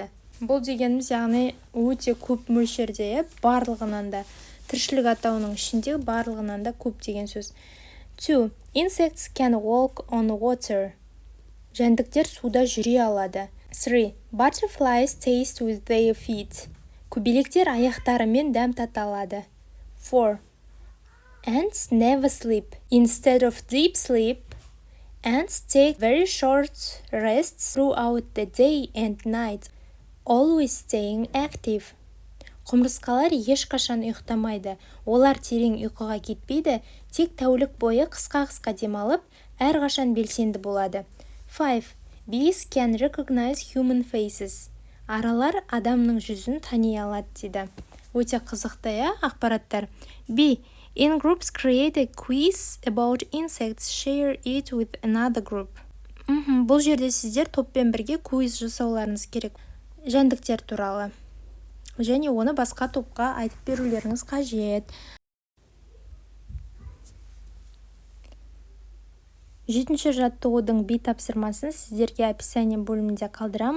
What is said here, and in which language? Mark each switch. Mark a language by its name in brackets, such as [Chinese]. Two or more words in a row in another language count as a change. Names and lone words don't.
[Kazakh] Бұл дегеніміз яғни өте көп мөлшерде, барлығынан да, тіршілік атауының ішінде барлығынан да көп деген сөз. 2. [English] Insects can walk on water. [Kazakh] Жәндіктер суда жүре алады. 3. [English] Butterflies taste with their feet. [Kazakh] Көбелектер аяқтарымен дәм тата алады. 4. [English] Ants never sleep. Instead of deep sleep, ants take very short rests throughout the day and night, always staying active. [Kazakh] Құмырсқалар ешқашан ұйықтамайды. Олар терең ұйқыға кетпейді, тек тәулік бойы қысқа демалып, әрқашан белсенді болады. 5. [English] Bees can recognize human faces. [Kazakh] Аралар адамның жүзін тани алады дейді. Өте қызықты ақпараттар. B. [English] In groups create a quiz about insects, share it with another group. [Kazakh] Бұл жерде сіздер топпен бірге квиз жасауларыңыз керек. Жәндіктер туралы. Және оны басқа топқа айтып берулеріңіз қажет. 7-ші жаттығудың B тапсырмасын сіздерге описание бөлімінде қалдырамын.